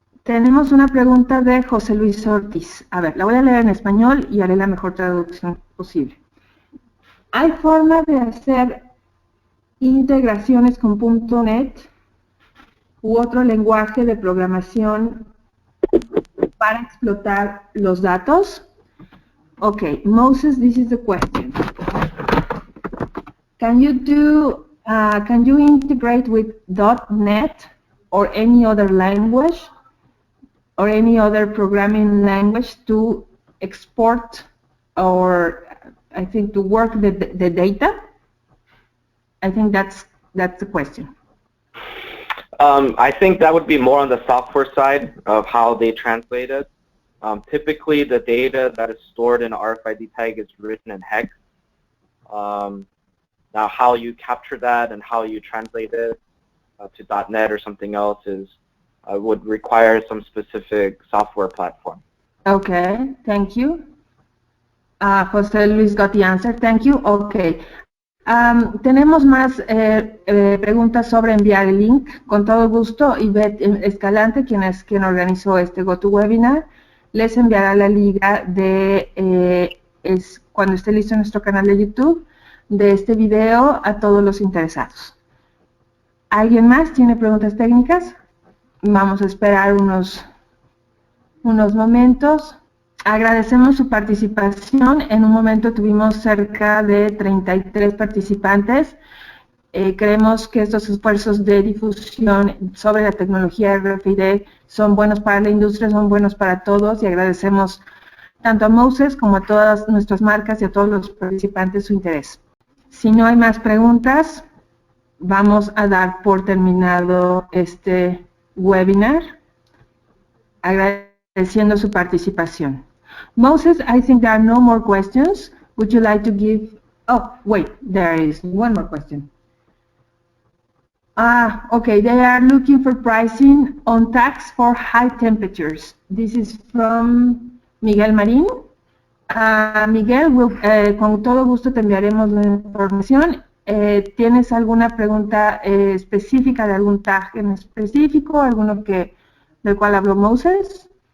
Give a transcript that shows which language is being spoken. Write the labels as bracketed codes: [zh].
[es] Tenemos una pregunta de José Luis Ortiz. A ver, la voy a leer en español y haré la mejor traducción posible. ¿Hay forma de hacer integraciones con .NET u otro lenguaje de programación para explotar los datos? [en] Okay, Moses, this is the question. Can you integrate with .NET or any other language or any other programming language to export, or I think to work the data? I think that's the question. I think that would be more on the software side of how they translate it. Typically, the data that is stored in an RFID tag is written in hex. Now, how you capture that and how you translate it to .NET or something else would require some specific software platform. Okay, thank you. José Luis got the answer. Thank you. Okay. [es] Tenemos más preguntas sobre enviar el link. Con todo gusto, Ivette Escalante, quien organizó este GoToWebinar, les enviará la liga de cuando esté listo en nuestro canal de YouTube de este video a todos los interesados. ¿Alguien más tiene preguntas técnicas? Vamos a esperar unos momentos. Agradecemos su participación. En un momento tuvimos cerca de 33 participantes. Creemos que estos esfuerzos de difusión sobre la tecnología RFID son buenos para la industria, son buenos para todos, y agradecemos tanto a Moses como a todas nuestras marcas y a todos los participantes su interés. Si no hay más preguntas, vamos a dar por terminado este webinar, agradeciendo su participación. [en] Moses, I think there are no more questions. Would you like to give... Oh, wait, there is one more question. Okay, they are looking for pricing on tags for high temperatures. This is from Miguel Marín. [es] Miguel, con todo gusto te enviaremos la información. ¿Tienes alguna pregunta específica de algún tag en específico, alguno del cual habló Moses?